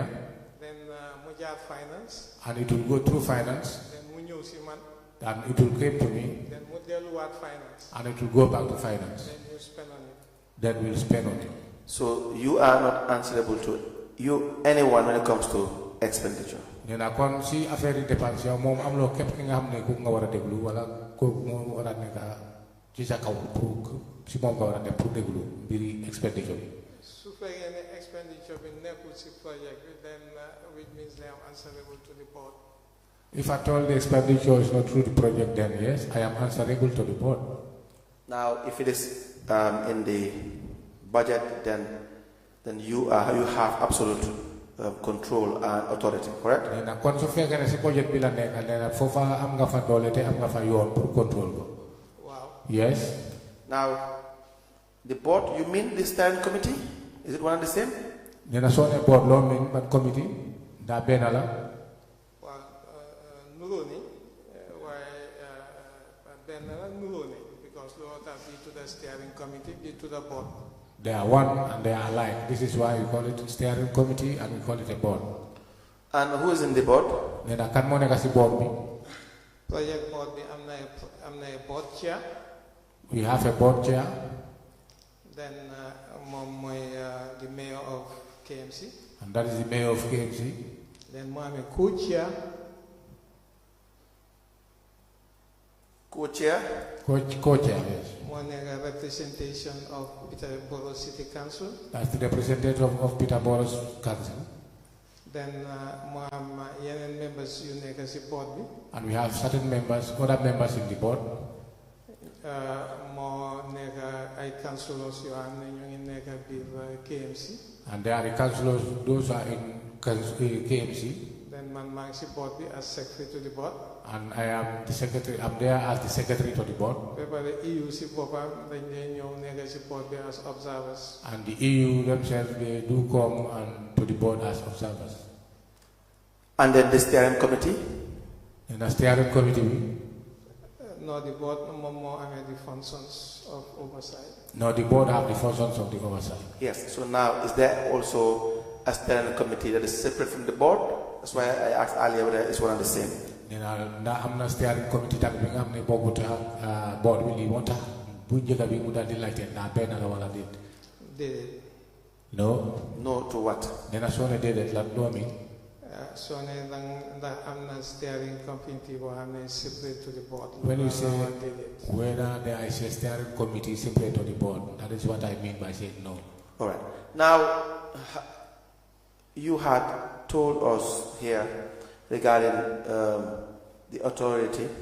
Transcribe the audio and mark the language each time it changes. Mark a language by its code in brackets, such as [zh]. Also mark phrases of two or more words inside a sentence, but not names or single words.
[en] Then finance. And it will go through finance. Then and it will come to me. Then finance. And it will go back to finance. Then you spend on it. Then we'll spend on it. So you are not answerable to anyone when it comes to expenditure. [wo] Kon si [fr] affaire dépense [wo] yow mom am lo kep ki nga xamne ko nga wara deglu wala ko mo wara neka ci sa kaw pour si moom nga war a dem pour déglu mbiri expenditure bi. su fekkee ne expenditure bi nekkul si project bi [en] then which means they are answerable to the board. If at all the expenditure is not through the project, then yes, I am answerable to the board. Now, if it is in the budget, then you have absolute control and authority, correct? [wo] Nena kon su fekkee ne si budget bi la nekk nena foofa am nga fa doole te am nga fa yoon pour control ko. Wow. [en] Yes. Now, the board, you mean the steering committee? Is it one and the same? [wo] Nena soo ne board loo mean ban committee daa benn la. Waaw nuroo ni waaye benn la nuroo ni because loolu tax bi [en] to the steering committee [wo] bi [en] to the board. They are one and they are alike. This is why we call it steering committee and we call it a board. And who is in the board? [wo] Nena kan moo nekk si board bi. Project board bi am na [en] a board chair. We have a board chair. [wo] Then moom mooy [en] the mayor of KMC. And that is the mayor of KMC. [wo] Then moo amee co-chair. [en] Co-chair? Co-chair, yes. [wo] Moo nekk [en] representation of Peterborough City Council. That's the representative of Peterborough Council. [wo] Then moo am yeneen members yu nekk si board bi. [en] And we have certain members, other members in the board. [wo] Moo nekk ay councillors yoo xam ne ñu ngi nekk biir KMC. [en] And there are the councillors, those are in KMC. [wo] Then man maa ngi si board bi [en] as secretary to the board. And I am the secretary, I'm there as the secretary to the board. [wo] ba pare EU si boppam dañ leen ñëw nekk si board bi [en] as observers. And the EU themselves, they do come and to the board as observers. And then the steering committee? In the steering committee, No, the board [wo] moom moo amee [en] the functions of oversight. no, the board have the functions of the oversight. Yes. So now, is there also a steering committee that is separate from the board? That's why I asked earlier whether it's one and the same. [wo] Ndax am na [en] steering committee [wo] tamit bi nga xam ne bokkut ak board bi lii moo tax bu njëkk bi mu daal di laajte ndax benn la wala déet. Déedéet. [en] No. No to what? [wo] Nee na soo ne déedéet lan loo mi. soo ne ndax am na [en] steering committee [wo] boo xam ne [en] separate to the board. When you say whether there is a steering committee separate to the board, that is what I mean by saying no. All right. Now, you had told us here regarding the authority